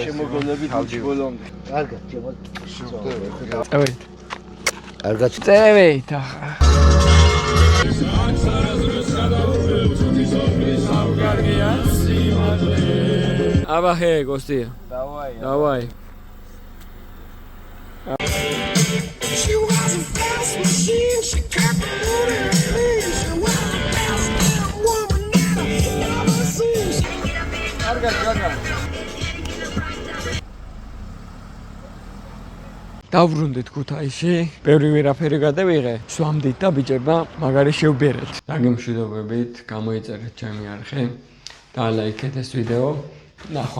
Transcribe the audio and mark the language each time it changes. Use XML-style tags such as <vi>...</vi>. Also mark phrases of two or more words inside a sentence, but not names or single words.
<ka>შემოგონებით ბოლომდე. კარგად, წევით. კარგად. წევით ახლა. აბა ჰე, კოსტია. დავაი.</ka> <en>She was a fast machine, she kept moving clean. She was the best damn woman that I've ever seen.</en> <ka>დავრუნდით ქუთაისში, ბევრი ვერაფერი გადავიღე, სვამდით და ბიჭებმა მაგარი შევბერეთ. დაგემშვიდობებით, გამოიწერეთ ჩემი არხი და ლაიქეთ ეს ვიდეო.</ka>